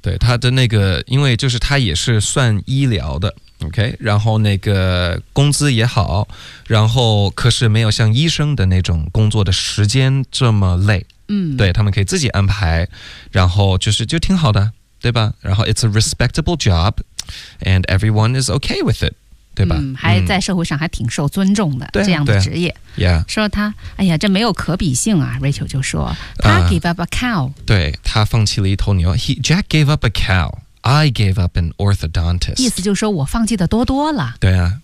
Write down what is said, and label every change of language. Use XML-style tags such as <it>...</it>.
<zh>对，它的那个，因为就是它也是算医疗的。 OK， 然后那个工资也好，然后可是没有像医生的那种工作的时间这么累。嗯，对，他们可以自己安排，然后就是就挺好的，对吧？</zh> <en>然后 it's a respectable job， and everyone is okay with it， 对吧？</en> <zh>嗯，还在社会上还挺受尊重的、嗯、这样的职业。啊、yeah，说他，哎呀，这没有可比性啊 ！Rachel 就说他</zh> <en>gave up a cow，</en> <zh>对他放弃了一头牛。</zh> <en>Jack gave up a cow。 I gave up an orthodontist.</en> <zh>意思就是说我放弃的多多了。对啊。</zh>